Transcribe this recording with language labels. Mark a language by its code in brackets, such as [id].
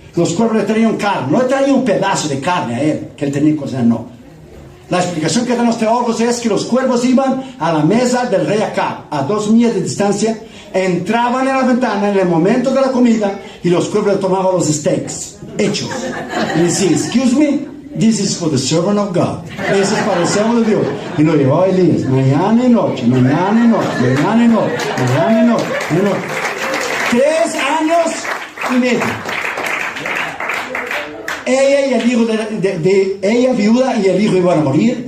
[es] Los cuervos le traían carne, no le traían un pedazo de carne a él, que él tenía que cocinar, no. La explicación que dan los teólogos es que los cuervos iban a la mesa del rey Acab, a 2 millas de distancia, entraban en la ventana en el momento de la comida y los cuervos le tomaban los steaks hechos. Y decían, [en] excuse me, this is for the servant of God. [es] Eso es para el siervo de Dios. Y lo llevaba a Elías, mañana y noche, mañana y noche, mañana y noche, mañana y noche, mañana y noche. 3 años y medio. Ella y el hijo de ella viuda y el hijo iban a morir.